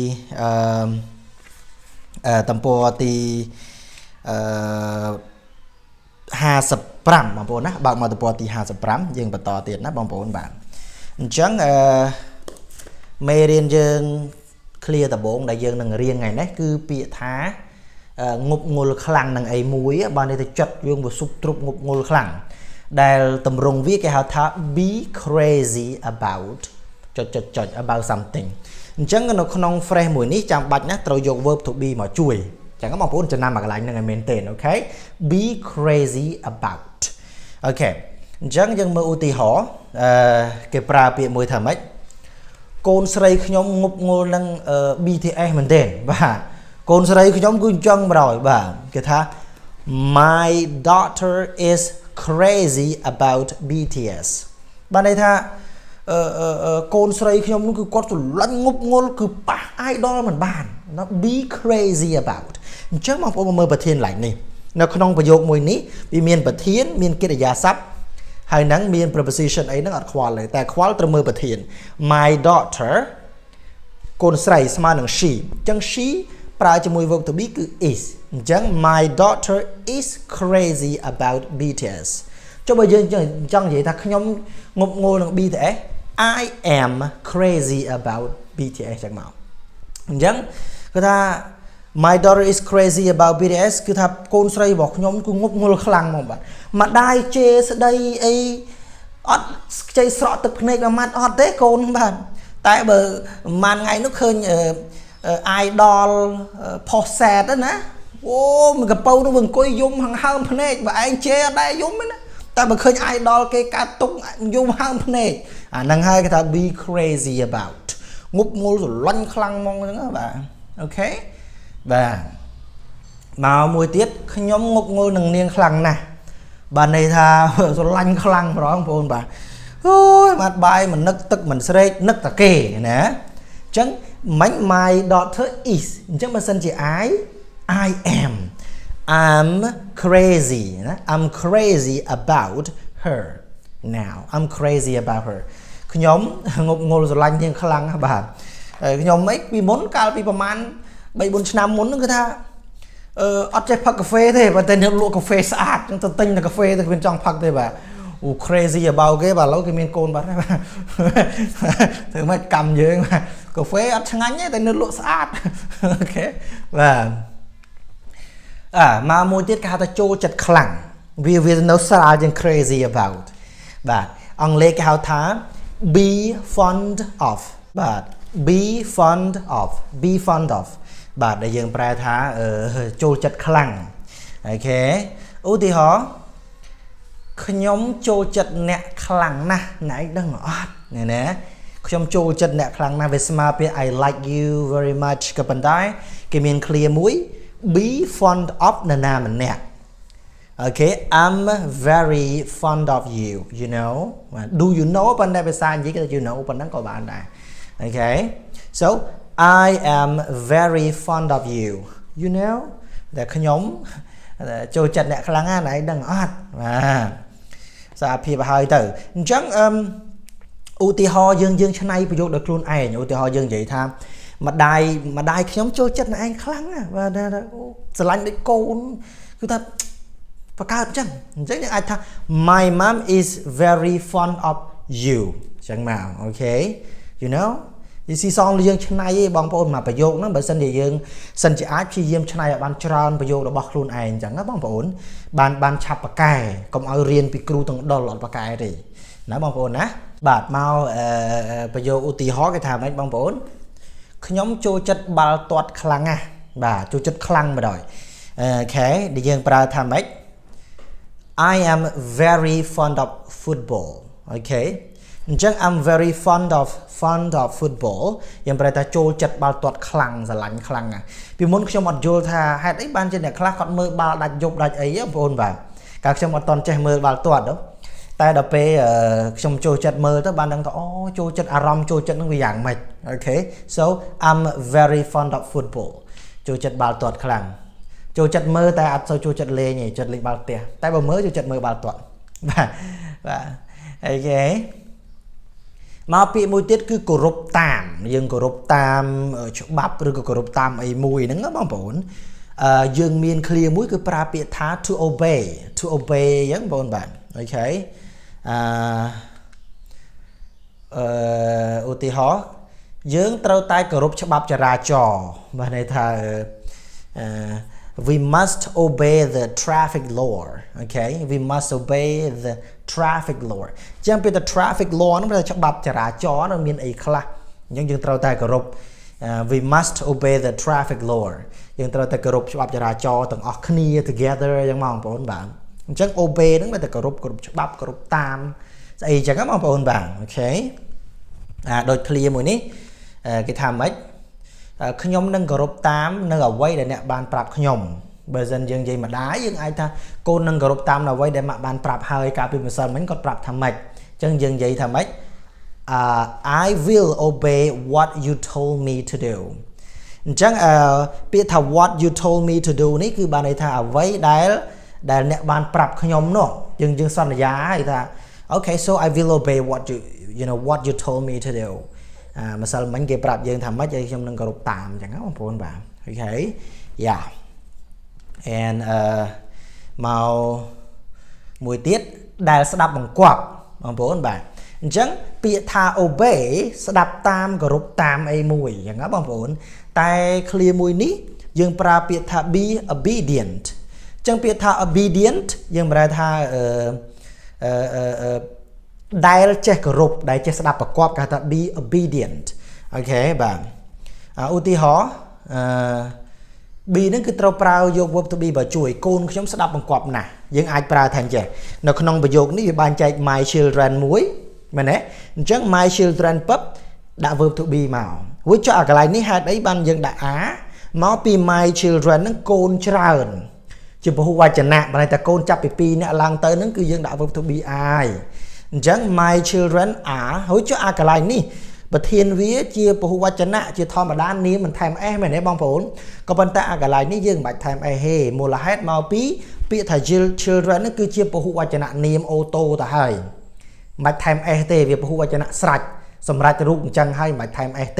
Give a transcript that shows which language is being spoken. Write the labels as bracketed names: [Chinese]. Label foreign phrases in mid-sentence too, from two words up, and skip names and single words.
[Khmer] 55 បងប្អូនណាបើកមកទំព័រទី55យើងបន្តទៀតណាបងប្អូនបាទអញ្ចឹងមេរៀនយើង clear ដំបូងដែលយើងនឹងរៀនថ្ងៃនេះគឺពាក្យថាងប់ងល់ខ្លាំងនឹងអីមួយបានន័យថាចិត្តយើងវាស៊ុបទ្រុបងប់ងល់ខ្លាំងដែលតម្រងវាគេហៅថា [English] be crazy about [Khmer] about something អញ្ចឹងនៅក្នុង phrase មួយនេះចាំបាច់ណាត្រូវយក [English] verb to be [Khmer] មកជួយអញ្ចឹងបងប្អូនចំណាំមកកន្លែងហ្នឹងឲ្យមែនទេអូខេ [English] be crazy about [Khmer] អូខេអញ្ចឹងយើងមើលឧទាហរណ៍គេប្រើពាក្យមួយថាម៉េចកូនស្រីខ្ញុំងប់ងល់នឹង BTS មែនទេបាទកូនស្រីខ្ញុំគឺអញ្ចឹងម្ដងបាទគេថា [English] my daughter is crazy about BTS [Khmer] បានន័យថាកូនស្រីខ្ញុំនោះគឺគាត់ស្រឡាញ់ងប់ងល់គឺប៉ះ idol មិនបានណា [English] be crazy about [Khmer] អញ្ចឹងបងប្អូនមើលប្រធានឡើងនេះនៅក្នុងប្រ យោគមួយនេះវាមានប្រធានមានកិរិយាសព្ទហើយនឹងមាន preposition អីហ្នឹងអត់ខ្វល់ទេតែខ្វល់ត្រូវមើលប្រធាន [English] my daughter [Khmer] កូនស្រីស្មើនឹង she អញ្ចឹង she ប្រើជាមួយ [English] verb to be [Khmer] គឺ is អញ្ចឹង [English] my daughter is crazy about BTS [Khmer] ចុះបើយើងចង់និយាយថាខ្ញុំងប់ងល់នឹង BTS [English] I am crazy about BTS [Khmer] ចឹងមកអញ្ចឹងគឺថា [English] my daughter is crazy about BTS [Khmer] គឺថាកូនស្រីរបស់ខ្ញុំគឺងប់ងល់ខ្លាំងមកបាទម្ដាយជេរស្ដីអីអត់ខ្ចីស្រក់ទឹកភ្នែកមួយម៉ាត់អត់ទេកូនបាទតែបើប្រហែលថ្ងៃនោះឃើញ idol ផុសសែតណាអូមួយកប៉ៅនោះអង្គុយយំហើមភ្នែកបើឯងជេរអត់ដែរយំទេណាតែបើឃើ ញ idol គេកាត់ទុកយំហើមភ្នែកអាហ្នឹងហើយគេថា [English] be crazy about [Khmer] ងប់ងល់ស្រឡាញ់ខ្លាំងហ្មងហ្នឹងបាទអូខេបាទមកមួយទៀតខ្ញុំងប់ងល់នឹងនាងខ្លាំងណាស់បាទន័យថាស្រឡាញ់ខ្លាំងហ្មងបងប្អូនបាទអូយបាត់បាយមិននឹកទឹកមិនស្រេកនឹកតែគេណាអញ្ចឹងមិន [English] my daughter is [Khmer] អញ្ចឹងបើសិនជា [English] I am I'm crazy ណា I'm crazy about her now I'm crazy about her [Khmer] ខ្ញុំងប់ងល់ស្រឡា ញ់នាងខ្លាំងណាស់បាទខ្ញុំអីពីមុនកាលពីប្រហែល 3-4 ឆ្នាំមុនហ្នឹងគឺថាអត់ចេះផឹកកាហ្វេទេប៉ុន្តែអ្នកលក់កាហ្វេស្អាតចឹងទៅទិញតែកាហ្វេទៅគ្មានចង់ផឹកទេបាទអូ [English] crazy about [Khmer] គេបាទឥឡូវគេមានកូនបាត់ហើយបាទធ្វើម៉េចកម្មយើងបាទកាហ្វេអត់ឆ្ងាញ់ទេតែនៅលក់ស្អាតអូខេបាទ មកមួយទៀតគេហៅថាចូលចិត្តខ្លាំងវានៅស្រាលជាង [English] crazy about [Khmer] បាទអង់គ្លេសគេហៅថា [English] be fond of [Khmer] បាទ [English] be fond of [Khmer] បាទដែលយើងប្រែថាចូលចិត្តខ្លាំងអូខេឧទាហរណ៍ខ្ញុំចូលចិត្តអ្នកខ្លាំងណាស់ណែឯងដឹងអត់ណាខ្ញុំចូលចិត្តអ្នកខ្លាំងណាស់វាស្មើពាក្យ [English] I like you very much [Khmer] ក៏ប៉ុន្តែគេមាន clear មួយ [English] be fond of [Khmer] នរណាម្នាក់ [English] Okay, I'm very fond of you, you know. Do you know [Khmer] ប៉ុន្តែភាសាអង់គ្លេសគេ [English] you know [Khmer] ប៉ុណ្ណឹងក៏បានដែរ [English] Okay, so I am very fond of you, you know [Khmer] តែខ្ញុំចូលចិត្តអ្នកខ្លាំងណាស់ណៃដឹងអត់បាទសារភាពឲ្យទៅអញ្ចឹងឧទាហរណ៍យើងឆ្នៃប្រយោគដោយខ្លួនឯងឧទាហរណ៍យើងនិយាយថាម្ដាយខ្ញុំចូលចិត្តអ្នកឯងខ្លាំងណាស់បាទស្រឡាញ់ដូចកូនគឺថាបកើតអញ្ចឹងយើង អាចថា [English] My mom is very fond of you [Khmer] អញ្ចឹងមកអូខេ [English] you know [Khmer] យីស៊ីសងយើងឆ្នៃឯងបងប្អូនមកប្រយោគហ្នឹងបើសិនជាយើងសិនជាអាចព្យាយាមឆ្នៃឲ្យបានច្រើនប្រយោគរបស់ខ្លួនឯងអញ្ចឹងណាបងប្អូនបានឆាប់ប៉ាកែកុំឲ្យរៀនពីគ្រូទាំងដុលអត់ប៉ាកែទេណា បងប្អូនណាបាទមកប្រយោគឧទាហរណ៍គេថាម៉េចបងប្អូនខ្ញុំចូលចិត្តបាល់ទាត់ខ្លាំងណាស់បាទចូលចិត្តខ្លាំងម្ដងអូខេដែលយើងប្រើថាម៉េច [English] I am very fond of football okay [Khmer] អញ្ចឹង [English] I'm very fond of football [Khmer] យើងប្រែថាចូលចិត្តបាល់ទាត់ខ្លាំងស្រឡាញ់ខ្លាំងណាស់ពីមុនខ្ញុំអត់យល់ថាហេតុអីបានជាអ្នកខ្លះគាត់មើលបាល់ដាច់យប់ដាច់អីបង ប្អូនបាទកាលខ្ញុំអត់តន់ចេះមើលបាល់ទាត់តែដល់ពេលខ្ញុំចូលចិត្តមើលទៅបានដឹងថាអូចូលចិត្ត អារម្មណ៍ចូលចិត្តនឹងវាយ៉ាងម៉េច [English] Okay so I'm very fond of football [Khmer] ចូលចិត្តបាល់ទាត់ខ្លាំងចូលចិត្តមើលតែអត់សូវចូលចិត្តលេងទេចិត្តលេងបាល់ផ្ទះតែបើមើលចូលចិត្តមើលបាល់ទាត់បាទអូខេមកពាក្យមួយទៀតគឺគោរពតាមយើងគោរពតាមច្បាប់ឬក៏គោរពតាមអីមួយហ្នឹងណាបងប្អូនយើងមាន clear មួយគឺប្រើពាក្យថា [English] to obey [Khmer] អញ្ចឹងបងប្អូនបាទអូខេ ឧទាហរណ៍យើងត្រូវតែគោរពច្បាប់ចរាចរណ៍បាទន័យថា [English] we must obey the traffic law okay we must obey the traffic law [Khmer] ចឹងពី [English] the traffic law [Khmer] ហ្នឹងគឺច្បាប់ចរាចរណ៍មានអីខ្លះអញ្ចឹងយើងត្រូវតែគោរព [English] we must obey the traffic law [Khmer] យើងត្រូវ តែគោរពច្បាប់ចរាចរណ៍ទាំងអស់គ្នា together អញ្ចឹងបងប្អូនបាទអញ្ចឹង obey ហ្នឹងតែគោរពច្បាប់គោរពតាមស្អីអញ្ចឹងបងប្អូនបាទអូខេដូច clear មួយនេះគេថាម៉េចខ្ញុំនឹងគោរពតាមនៅអ្វីដែលអ្នកបានប្រាប់ ខ្ញុំបើសិនយើងនិយាយម្ដាយយើងអាចថាកូននឹងគោរពតាមអ្វីដែលម៉ាក់បានប្រាប់ហើយកាលពីម្សិលមិញគាត់ប្រាប់ថាម៉េចអញ្ចឹងយើងនិយាយថាម៉េច [English] I will obey what you told me to do [Khmer] អញ្ចឹងពាក្យថា [English] what you told me to do [Khmer] នេះគឺបានន័យថាអ្វីដែលអ្នកបាន ប្រាប់ខ្ញុំនោះយើងសន្យាហើយថា [English] Okay so I will obey what you told me to do [Khmer] ម្សិលមិញគេប្រាប់យើងថាម៉េចហើយខ្ញុំនឹងគោរពតាមអញ្ចឹងណាបងប្អូនបាទ [English] Okay yeah and [Khmer] មកមួយទៀតដែលស្ដាប់បង្គាប់បងប្អូនបាទអញ្ចឹងពាក្យថា obey ស្ដាប់តាមគោរពតាមអីមួយអញ្ចឹងណាបងប្អូនតែ clear មួយនេះយើងប្រើពាក្យថា [English] be obedient [Khmer] អញ្ចឹងពាក្យថា obedient យើងប្រែថា ដែលចេះគោរពដែលចេះស្ដាប់បង្គាប់គេថា [English] be obedient [Khmer] អូខេបាទឧទាហរណ៍B ហ្នឹងគឺត្រូវប្រើយក [English] verb to be [Khmer] បើជួយកូនខ្ញុំស្ដាប់បង្គាប់ណាស់យើងអាចប្រើថាអញ្ចឹងនៅក្នុងប្រយោគនេះវាបានចែក [English] my children [Khmer] មួយមែនទេអញ្ចឹង [English] my children [Khmer] ពឹបដាក់ [English] verb to be [Khmer] មកវាចុះអាកន្លែងនេះហេតុអីបានយើងដាក់ a មក ពី [English] my children [Khmer] ហ្នឹងកូនច្រើនជាពហុវចនៈបើតែកូនចាប់ពី2នាក់ឡើងទៅហ្នឹងគឺយើងដាក់ [English] verb to be [Khmer] អាយអញ្ចឹង [English] my children are [Khmer] ហើយចុះអាកន្លែងនេះប្រធានវាជាពហុវចនៈជាធម្មតានាមមិនថែម s មែនទេបងប្អូនក៏ប៉ុន្តែអា កន្លែងនេះយើងមិនបាច់ថែម s ទេមូលហេតុមកពីពាក្យថា children ហ្នឹងគឺជាពហុវចនៈនាមអូតូទៅហើយមិនបាច់ថែម s ទេវាពហុវចនៈស្រេចសម្រាប់រូបអញ្ចឹងហើយមិនបាច់ថែម s ទេ